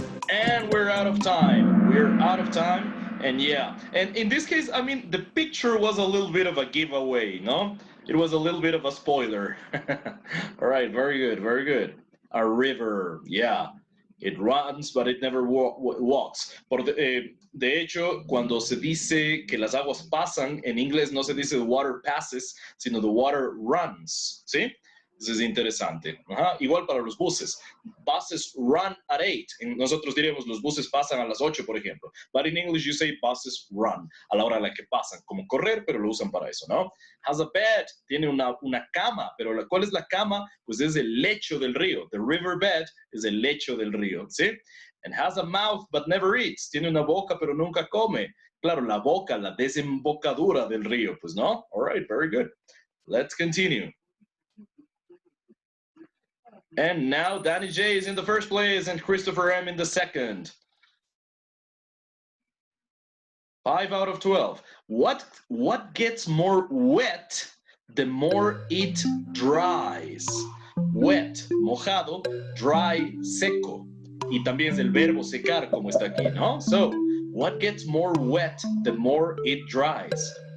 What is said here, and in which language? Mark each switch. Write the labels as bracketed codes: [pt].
[en] And we're out of time. We're out of time. And yeah, and in this case, I mean, the picture was a little bit of a giveaway, no? It was a little bit of a spoiler. All right, very good, very good. A river, yeah. It runs, but it never walks. [es] De hecho, cuando se dice que las aguas pasan, en inglés no se dice [en] the water passes, [es] sino [en] the water runs, [es] ¿sí? Eso es interesante. Ajá. Igual para los buses. [en] Buses run at 8. [es] Nosotros diríamos los buses pasan a las 8, por ejemplo. [en] But in English you say buses run, [es] a la hora a la que pasan. Como correr, pero lo usan para eso, ¿no? [en] Has a bed, [es] tiene una cama, pero ¿cuál es la cama? Pues es el lecho del río. [en] The river bed [es] es el lecho del río, ¿sí? [en] And has a mouth but never eats. [es] Tiene una boca, pero nunca come. Claro, la boca, la desembocadura del río, pues no? [en] All right, very good. Let's continue. And now Danny J is in the first place and Christopher M in the second. 5 out of 12. What gets more wet the more it dries? Wet, mojado, dry, seco. [es] Y también es el verbo secar como está aquí, ¿no? [en] So, what gets more wet the more it dries?